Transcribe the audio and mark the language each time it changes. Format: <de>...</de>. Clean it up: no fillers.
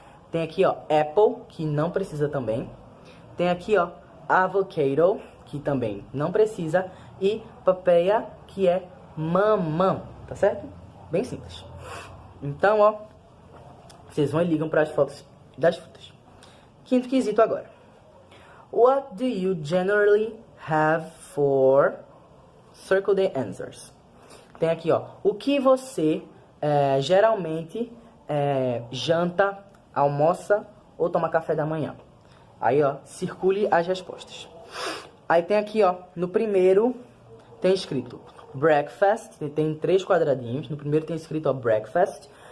<pt>Tem aqui, ó, apple, que não precisa também. Tem aqui, ó, avocado, que também não precisa. E papaya, que é mamão, tá certo? Bem simples. Então, ó, vocês vão e ligam para as fotos das frutas. Quinto quesito agora.</pt> <en>What do you generally have for... Circle the answers.</en> <pt>Tem aqui, ó, o que você geralmente janta, almoça ou toma café da manhã. Aí, ó, circule as respostas. Aí tem aqui, ó, no primeiro tem escrito breakfast, tem 3 quadradinhos. No primeiro tem escrito, ó, breakfast.</pt>